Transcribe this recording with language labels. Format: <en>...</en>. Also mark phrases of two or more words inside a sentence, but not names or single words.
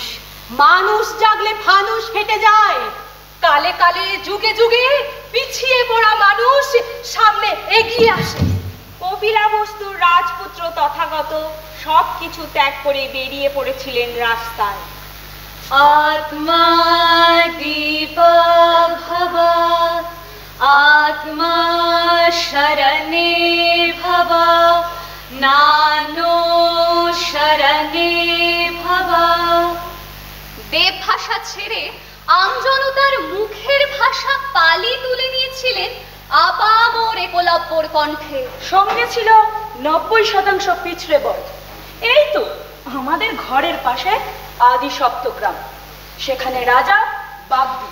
<bn>মানুষ জাগলে ফানুস ফেটে যায়। কালে কালে যুগে যুগে পিছিয়ে পড়া মানুষ সামনে এগিয়ে আসে। কপিলা বস্তুর রাজপুত্র তথাগত সবকিছু ত্যাগ করে বেরিয়ে পড়েছিলেন রাস্তায়।</bn> <pi>आत्मा दीप भव, आत्मा शरणे भव, नानो शरणे भव।</pi> <bn>দেব ভাষা ছেড়ে আমজনতার মুখের ভাষা পালি তুলে নিয়েছিলেন আপামর একলব্যর কণ্ঠে। সঙ্গে ছিল 90%</bn> <hi>पिछड़े वर्ग।</hi> <bn>এই তো আমাদের ঘরের পাশে আদি সপ্তগ্রাম, সেখানে রাজা বাগদি।</bn>